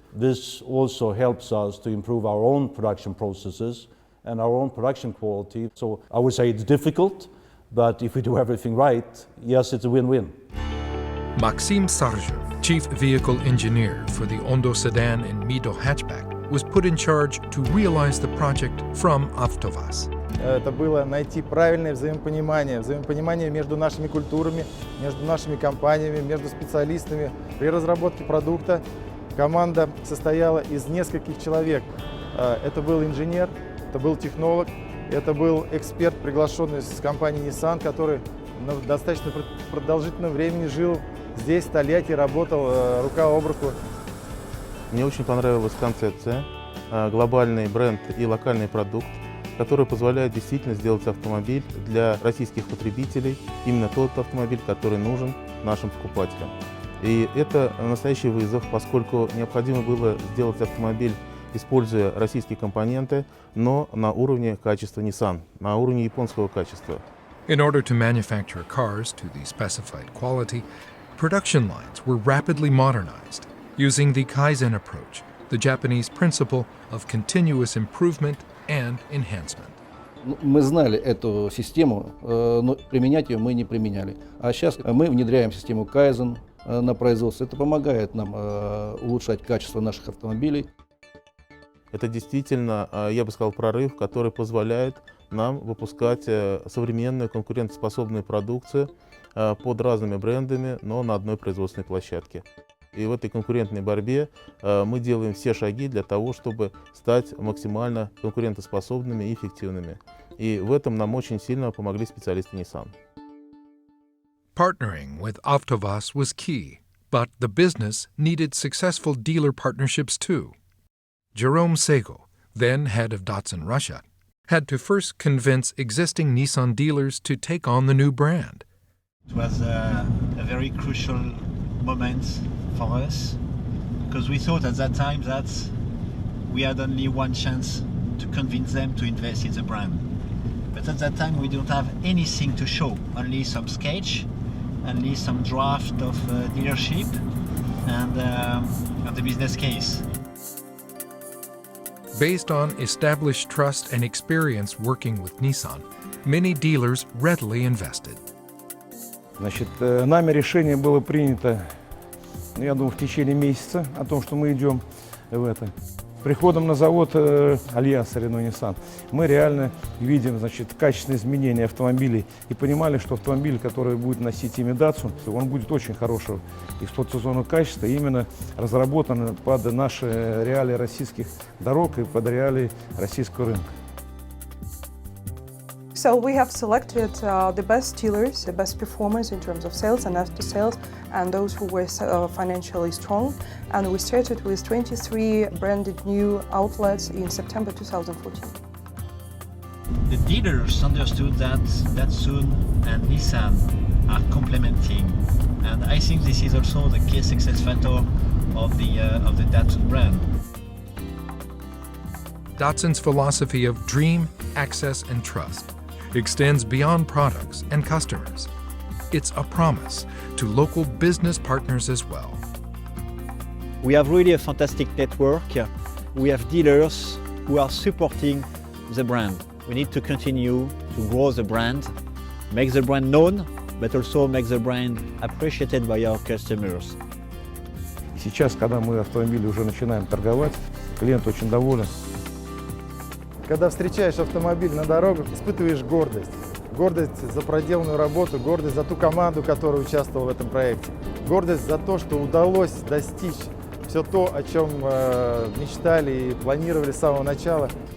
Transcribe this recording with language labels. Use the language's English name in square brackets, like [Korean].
[English] This also helps us to improve our own production processes and our own production quality. So I would say it's difficult, but if we do everything right, yes, it's a win-win. Maxim Sarjev, chief vehicle engineer for the Ondo sedan and Mido hatchback, was put in charge to realize the project from Avtovaz. [Russian] Это было найти правильное взаимопонимание между нашими культурами, между нашими компаниями, между специалистами. При разработке продукта команда состояла из нескольких человек. Это был инженер, это был технолог, это был эксперт, приглашенный с компании Nissan, который на достаточно продолжительном времени жил здесь, в Тольятти, работал рука об руку. Мне очень понравилась концепция, глобальный бренд и локальный продукт, который позволяет действительно сделать автомобиль для российских потребителей, именно тот автомобиль, который нужен нашим покупателям. И это настоящий вызов, поскольку необходимо было сделать автомобиль, используя российские компоненты, но на уровне качества Nissan, на уровне японского качества. [English] In order to manufacture cars to the specified quality, production lines were rapidly modernized, using the Kaizen approach, the Japanese principle of continuous improvement and enhancement. [Russian] Мы знали эту систему, но применять ее мы не применяли. А сейчас мы внедряем систему Kaizen на производство. Это помогает нам улучшать качество наших автомобилей. Это действительно, я бы сказал, прорыв, который позволяет нам выпускать современную конкурентоспособную продукцию под разными брендами, но на одной производственной площадке. И в этой конкурентной борьбе мы делаем все шаги для того, чтобы стать максимально конкурентоспособными и эффективными. И в этом нам очень сильно помогли специалисты Nissan. [English] Partnering with Avtovaz was key, but the business needed successful dealer partnerships too. Jerome Sego, then head of Datsun Russia, had to first convince existing Nissan dealers to take on the new brand. It was a very crucial moment for us because we thought at that time that we had only one chance to convince them to invest in the brand. But at that time we don't have anything to show, only some sketch, only some draft of dealership and the business case. Based on established trust and experience working with Nissan, many dealers readily invested. [Russian] Значит, нами решение было принято, я думаю, в течение месяца о том, что мы идем в это. Приходом на завод Альянса Renault-Nissan мы реально видим, значит, качественные изменения автомобилей и понимали, что автомобиль, который будет носить имя Datsun, он будет очень хорошего эксплуатационного качества, именно разработан под наши реалии российских дорог и под реалии российского рынка. [English] So we have selected the best dealers, the best performers in terms of sales and after sales, and those who were financially strong. And we started with 23 branded new outlets in September 2014. The dealers understood that Datsun and Nissan are complementing, and I think this is also the key success factor of the Datsun brand. Datsun's philosophy of dream, access, and trust extends beyond products and customers. It's a promise to local business partners as well. We have really a fantastic network. We have dealers who are supporting the brand. We need to continue to grow the brand makes the brand known, but also makes the brand appreciated by our customers. [Russian] Сейчас, когда мы автомобили уже начинаем торговать, клиент очень доволен. Когда встречаешь автомобиль на дорогах, испытываешь гордость. Гордость за проделанную работу, гордость за ту команду, которая участвовала в этом проекте. Гордость за то, что удалось достичь все то, о чем мечтали и планировали с самого начала.